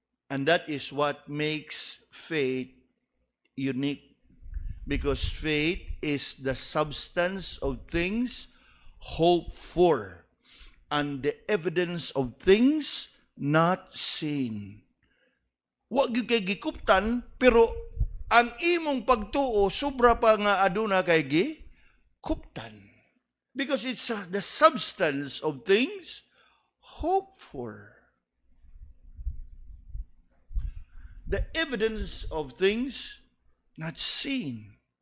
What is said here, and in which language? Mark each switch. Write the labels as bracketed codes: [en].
[en] And that is what makes faith unique. Because faith is the substance of things hoped for and the evidence of things not seen. [ceb] Wa gyud kay gikuptan, pero ang imong pagtuo sobra pa nga aduna kay gikuptan. [en] Because it's the substance of things hoped for. The evidence of things not seen.